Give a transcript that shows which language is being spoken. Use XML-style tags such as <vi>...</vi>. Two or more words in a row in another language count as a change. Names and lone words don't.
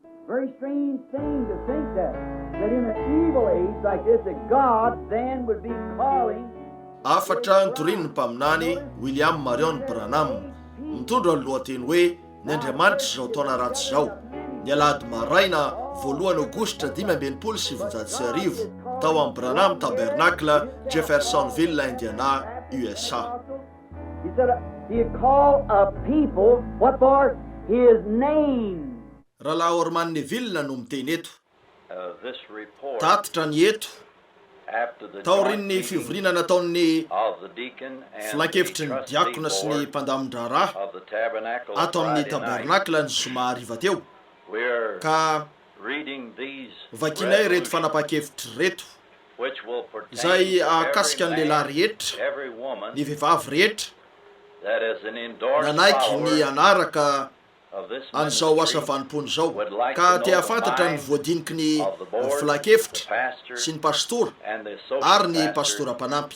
<en>very strange thing to think that in an evil age like this, that God then would be calling.</en> <mg>Afatra nytoriany mpaminany William Marion Branham mitondra ny lohateny hoe ny Andriamanitra zao taona ratsy zao. Ny alahady maraina voalohany Aogositra 1579 tao amin'ny Branham Tabernacle, Jeffersonville, Indiana, USA.</mg> <en>He said he'd call a people what for his name.</en> <mg>Rahalahy Orman Neville no miteny eto.</mg> <en>This report</en> <mg>Tatitra ny eto taorin'ny fivoriana nataon'ny filan-kevitry ny diakona sy ny mpandamin-draharaha ato amin'ny tabernakla ny zoma hariva teo, ka vakinay reto fanapahan-kevitry reto izay ahakasika ny lehilahy rehetra, ny vehivavy rehetra nanaiky ny anaraka an'izao asa vanim-pony zao, ka tia fantatra ny voadiniky ny filan-kevitra sy ny pastora ary ny pastora mpanampy.</mg>